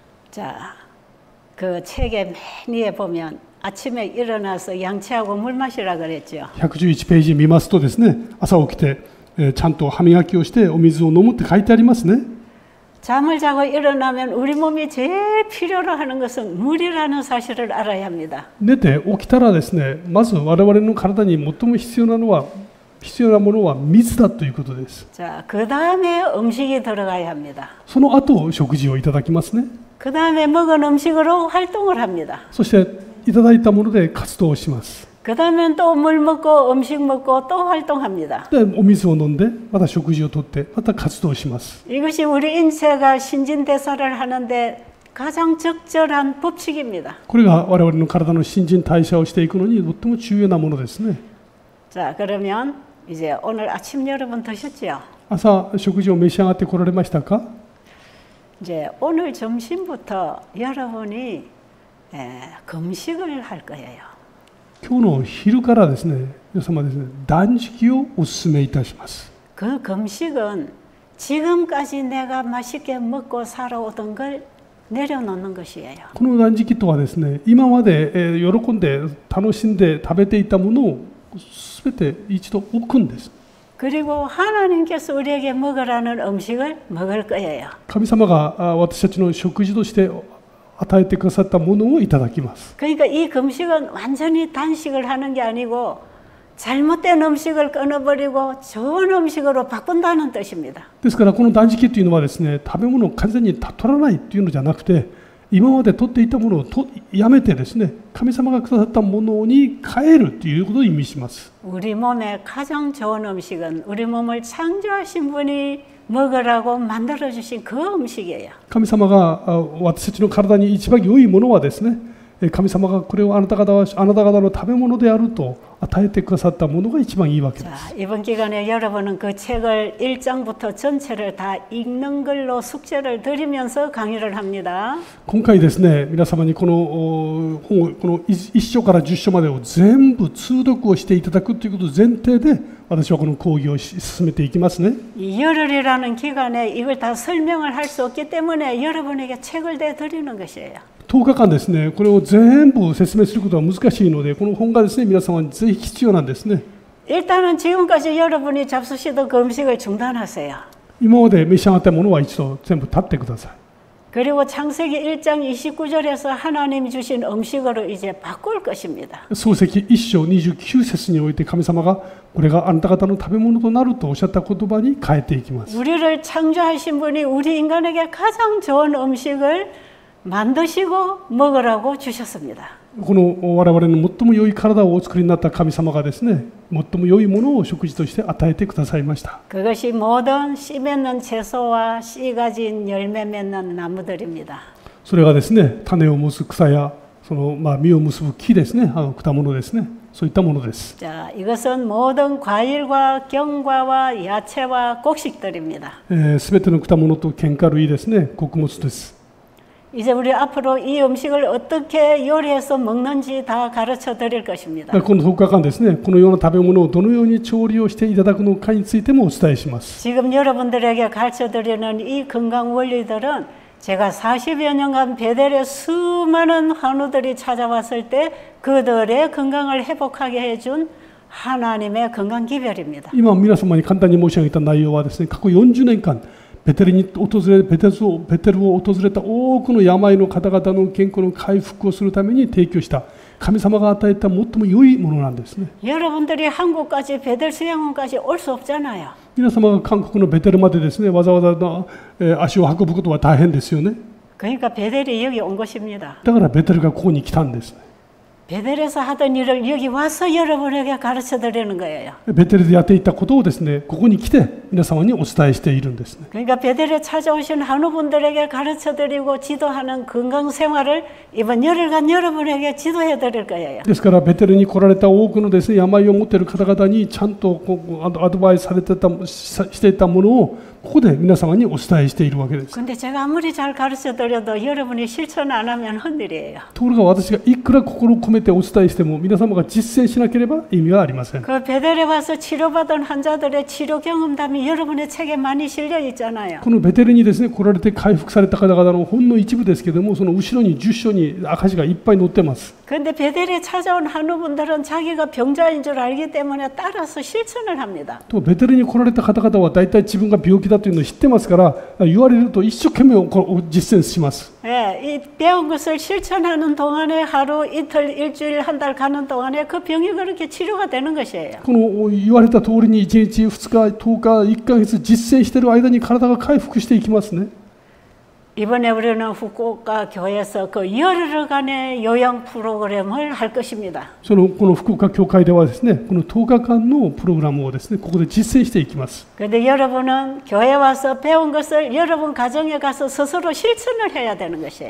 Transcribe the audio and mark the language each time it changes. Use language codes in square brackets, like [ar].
[ko] 자, 그 책의 맨 위에 보면 아침에 일어나서 양치하고 물 마시라 그랬죠. [ja] 111ページ見ますとですね、朝起きてちゃんと歯磨きをしてお水を飲むって書いてありますね。 [ko] 잠을 자고 일어나면 우리 몸이 제일 필요로 하는 것은 물이라는 사실을 알아야 합니다. [ja] 寝て起きたらですね、まず我々の体に最も必要なものは水だということです。 [ko] 자, 그 다음에 음식이 들어가야 합니다. [ja] その後食事をいただきますね。 [ko] 그 다음에 먹은 음식으로 활동을 합니다. [ja] そしていただいたもので活動をします。 [ko] 그 다음엔 또 물 먹고 음식 먹고 또 활동합니다. [ja] でお水を飲んでまた食事をとってまた活動します。 [ko] 이것이 우리 인체가 신진대사를 하는데 가장 적절한 법칙입니다. [ja] これが我々の体の新陳代謝をしていくのにとても重要なものですね。 [ko] 자, 그러면 이제 오늘 아침 여러분 드셨죠? [ja] 朝食事を召し上がってこられましたか？ [ko] 이제 오늘 점심부터 여러분이 금식을 할 거예요. [ja] 今日の昼からですね、皆様ですね、断食をお勧めいたします。 [ko] 그 금식은 지금까지 내가 맛있게 먹고 살아오던 걸 내려놓는 것이에요. [ja] この断食とはですね、今まで喜んで楽しんで食べていたものをすべて一度置くんです。 [ko] 그리고 하나님께서 우리에게 먹으라는 음식을 먹을 거예요. [ja] 神様が私たちの食事として与えてくださったものをいただきます。 [ko] 그러니까 이 금식은 완전히 단식을 하는 게 아니고 잘못된 음식을 끊어버리고 좋은 음식으로 바꾼다는 뜻입니다. [ja] ですからこの断食というのはですね、食べ物を完全に取らないというのじゃなくて、今まで取っていたものをやめてですね、神様がくださったものに変えるということを意味します。 [ko] 우리 몸에 가장 좋은 음식은 우리 몸을 창조하신 분이 먹으라고 만들어 주신 그 음식이에요. [ja] 神様が私たちの体に一番良いものはですね、神様がこれをあなた方の食べ物であると与えてくださったものが一番いいわけです。 [ko] 자, 이번 기간에 여러분은 그 책을 1장부터 전체를 다 읽는 걸로 숙제를 드리면서 강의를 합니다. [ja] 今回ですね、皆様にこの本をこの1章から10章までを全部通読をしていただくということを前提で私はこの講義を進めていきますね。 [ko] 이 열흘이라는 기간에 이걸 다 설명을 할 수 없기 때문에 여러분에게 책을 내드리는 것이에요. [ja] 10日間ですね、これを全部説明することは難しいので、この本がですね、皆様にぜひ必要なんですね。 [ko] 일단은 지금까지 여러분이 잡수시던 그 음식을 중단하세요. [ja] 今まで召し上がったものは一度全部立ってください。 [ko] 그리고 창세기 1장 29절에서 하나님이 주신 음식으로 이제 바꿀 것입니다. [ja] 創世記1章29節において神様がこれがあなた方の食べ物となるとおっしゃった言葉に変えていきます。 [ko] 우리를 창조하신 분이 우리 인간에게 가장 좋은 음식을 만드시고 먹으라고 주셨습니다. [ja] この我々の最も良い体をお作りになった神様がですね、最も良いものを食事として与えてくださいました。 [ko] 그것이 모든 씨 맺는 채소와 씨 가진 열매 맺는 나무들입니다. [ja] それがですね、種を結ぶ草やその実を結ぶ木ですね、果物ですね、そういったものです。 [ko] 자, 이것은 모든 과일과 경과와 야채와 곡식들입니다. [ja] すべての果物と喧嘩類ですね、穀物です。 [ko] 이제 우리 앞으로 이 음식을 어떻게 요리해서 먹는지 다 가르쳐 드릴 것입니다. [ja] この10日間ですね、このような食べ物をどのように調理をしていただくのかについてもお伝えします。 [ko] 지금 여러분들에게 가르쳐 드리는 이 건강 원리들은 제가 40여 년간 베델에 수많은 환우들이 찾아왔을 때 그들의 건강을 회복하게 해준 하나님의 건강 기별입니다. [ja] 今皆様に簡単に申し上げた内容はですね、過去40年間ベテルを訪れた多くの病の方々の健康の回復をするために提供した神様が与えた最も良いものなんですね。 [ko] 여러분들이 한국까지 베델 수양원까지 올 수 없잖아요. [ja] 皆様が韓国のベテルまでですね、わざわざ足を運ぶことは大変ですよね。 [ko] 그러니까 베델이 여기 온 것입니다. [ja] だからベテルがここに来たんですね。 [ko] 베델에서 하던 일을 여기 와서 여러분에게 가르쳐 드리는 거예요. [ja] ベテルでやっていたことをですね、ここに来て皆様にお伝えしているんですね。 [ko] 그러니까 베델에 찾아오신 한우분들에게 가르쳐 드리고 지도하는 건강 생활을 이번 열흘간 여러분에게 지도해 드릴 거예요. [ja] ですからベテルに来られた多くのですね、病を持っている方々にちゃんとアドバイスしていたものをここで皆様にお伝えしているわけです。 [ko] 근데 제가 아무리 잘 가르쳐 드려도 여러분이 실천 안 하면 헛일이에요. [ja] ところが私がいくら心を込めてお伝えしても皆様が実践しなければ意味はありません。 [ko] 그 베델에 와서 치료받은 환자들의 치료 경험담이 여러분의 책에 많이 실려 있잖아요. [ja] このベテルにですね来られて回復された方々のほんの一部ですけども、その後ろに10章に証がいっぱい載ってます。 [ko] 그런데 베델에 찾아온 한우분들은 자기가 병자인 줄 알기 때문에 따라서 실천을 합니다. [ja] とベテルに来られた方々は大体自分が病気だというのを知ってますから、言われると一生懸命実践します。 [ko] 예, 이 배운 것을 실천하는 동안에 하루, 이틀, 일주일, 한 달 가는 동안에 그 병이 그렇게 치료가 되는 것이에요. [ja] この言われた通りに1日、2日、10日、1ヶ月実践している間に体が回復していきますね。 [ko] 이번에 우리는 후쿠오카 교회에서 그 열흘간의 요양 프로그램을 할 것입니다. [ja] この福岡教会ではですね、この10日間のプログラムをですね、ここで実践していきます。 [ko] 그런데 여러분은 교회 와서 배운 것을 여러분 가정에 가서 스스로 실천을 해야 되는 것이에요.